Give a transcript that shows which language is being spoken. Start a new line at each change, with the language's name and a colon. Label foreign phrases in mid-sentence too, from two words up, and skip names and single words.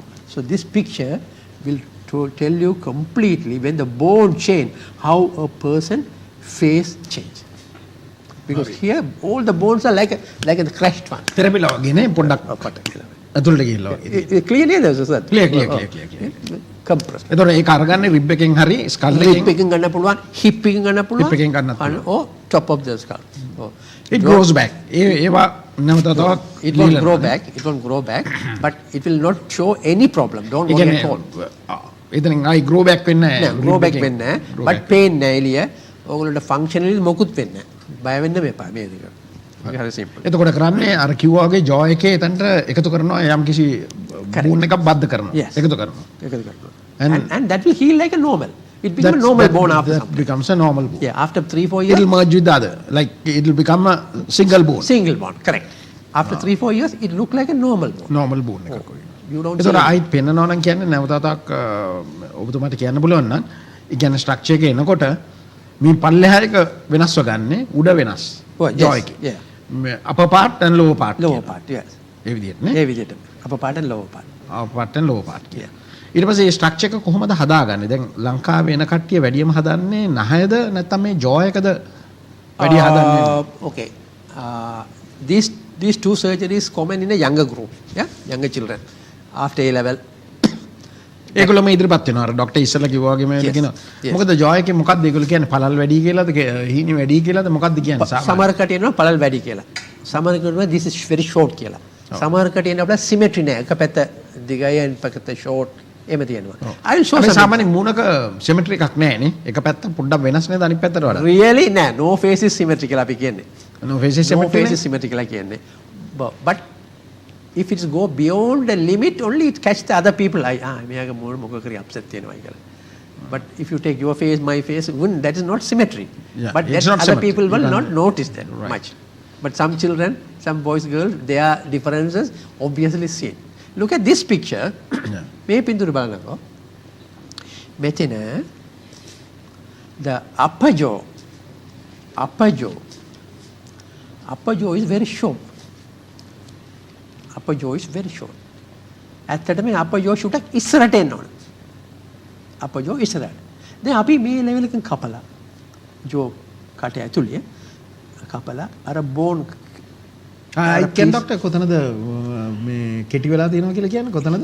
English: So this picture will tell you completely when the bone change, how a person face change. Because here all the bones are like the crushed one. Clearly there's a clear. compressed.
Sinhala: එතකොට ඒක අරගන්නේ rib එකෙන් හරි skull rib එකෙන් ගන්න පුළුවන්, hip එකෙන් ගන්න පුළුවන්, hip එකෙන් ගන්නත් පුළුවන්.
English: or top of the skull. It grows back.
Sinhala: ඒවා නැවතත්
English: it won't grow back, but it will not show any problem. Don't worry at all.
Sinhala: එතනින් ආයි
English: grow back
Sinhala: වෙන්නේ නැහැ.
English: grow back
Sinhala: වෙන්නේ නැහැ.
English: but pain
Sinhala: නැහැ එළිය. ඕගොල්ලන්ට functionally මොකුත් වෙන්නේ නැහැ. බය වෙන්න මෙපා මේ දෙක. හරි simple. එතකොට කරන්නේ අර කිව්වා වගේ jaw එකේ එතනට එකතු කරනවා යම් කිසි bone එකක් බද්ධ කරනවා. එකතු කරනවා.
English: And that will heal like a normal. It becomes a normal bone after that becomes a normal bone. Yeah, after 3-4 years. It will merge with the other. Like it will become a single bone. Single bone, correct. After 3-4 years, it look like a normal bone. Normal bone. You don't see. So I
Sinhala: පෙන්නනවා නම් කියන්නේ නැවතත් ඔබතුමාට කියන්න පුළුවන් නම් ඒ කියන්නේ ස්ට්‍රක්චර් එකේ එනකොට මේ පල්ලෙහා එක වෙනස්ව ගන්නෙ උඩ වෙනස්. jaw එකේ.
English: Yeah. Upper part and lower part. Lower part, yes.
Sinhala: ඒ විදිහට නේ. ඒ විදිහට.
English: Upper part and lower part. Upper part and lower part. Yeah.
Sinhala: ඊට පස්සේ මේ ස්ට්‍රක්චර් එක කොහොමද හදාගන්නේ? දැන් ලංකාවේ එන කට්ටිය වැඩියම හදන්නේ නහයද නැත්නම් මේ jaw එකද වැඩි හදන්නේ?
English: Okay. These two surgeries common in a younger group, yeah, younger children after A level.
Sinhala: ඒගොල්ලෝ මේ ඉදිරිපත් වෙනවා. අර ડોක්ටර් ඉස්සලා කිව්වා වගේ මේ කියනවා. මොකද jaw එකේ මොකක්ද ඒගොල්ලෝ කියන්නේ පළල් වැඩි කියලාද හීනි වැඩි කියලාද මොකක්ද කියන්නේ? සමහර කටිය එනවා පළල් වැඩි කියලා. සමහර කටිය
English: this is very short
Sinhala: කියලා. සමහර කටිය එනවා symmetry නෑ. එක පැත්ත දිගයි and පැත්ත short. එහෙම තියෙනවා.
English: I will show some.
Sinhala: සාමාන්‍ය මූණක symmetry එකක් නැහැ නේ. එක පැත්ත පොඩ්ඩක් වෙනස් නේද අනිත් පැත්තට වඩා?
English: Really නෑ. No face is symmetry
Sinhala: කියලා අපි කියන්නේ.
English: No face is symmetry. No face is symmetry
Sinhala: කියලා කියන්නේ.
English: But if it go beyond the limit, only it catch the other people.
Sinhala: මෙයාගේ මූණ මොකක් කරි upset තියෙනවා කියලා.
English: But if you take your face, my face, that is not symmetry. Yeah, but that other symmetry. people will not notice that Right. much. But some children, some boys, girls, their differences obviously seen. Look at this picture.
Sinhala: මේ පින්තූර බලනකො මෙතන
English: the upper jaw is very short. Upper jaw is very short.
Sinhala: ඇත්තටම මේ
English: upper jaw shoot
Sinhala: එක ඉස්සරට එන්න ඕන.
English: upper jaw
Sinhala: ඉස්සරට. දැන් අපි මේ level එකෙන් කපලා jaw කට ඇතුලේ කපලා අර bone කියන ડોක්ටර් කොතනද මේ කෙටි වෙලා තියෙනවා කියලා කියන්නේ කොතනද?